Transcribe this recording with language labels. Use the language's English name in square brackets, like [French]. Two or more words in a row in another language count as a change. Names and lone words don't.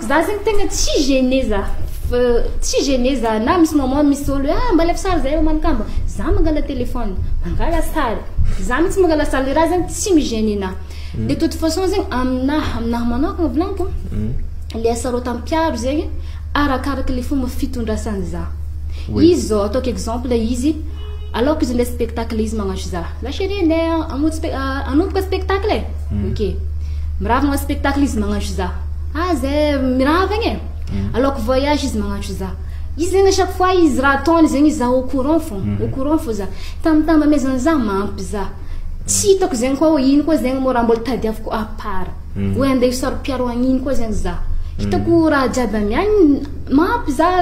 [Malagasy] za zegny tegna tsy gêné za na misy moment misy olo mba lefy sary zay manikamba za mangala telefone mangala sary za mitsy mangala sary le raha zegny tsy migêné na [French] de toute façon [Malagasy] zegny aminahy manokagna volaniko le asarotam-piaro zegny arakaraka le fomba fitondrasany za izy zao ataoko exemple izy [French] alors que [Malagasy] izy le spectacle izy magnatro za chérie ndeha anomboka spectacle ok miravagna spectacle izy magnatro za zay miravagna [French] alors que voyage [Malagasy] izy magnatro za izy zegny [French] chaque fois [Malagasy] izy raha ataony zegny za [French] au courant [Malagasy] fo za tamtamba maizany za mampy za tsy hitako zegny koa ino koa zegny mora mbola tadiaviko apara hoe andeha saro-piaro agnino koa zegny za hitako raha jiaby amiany mampy za